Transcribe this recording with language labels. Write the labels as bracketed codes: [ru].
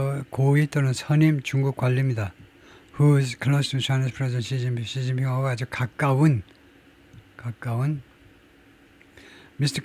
[ko] 고위 또는 선임 중국 관리입니다. [en] Who is close to Chinese President Xi Jinping. [ko] 시진핑하고 아주 가까운 Mr.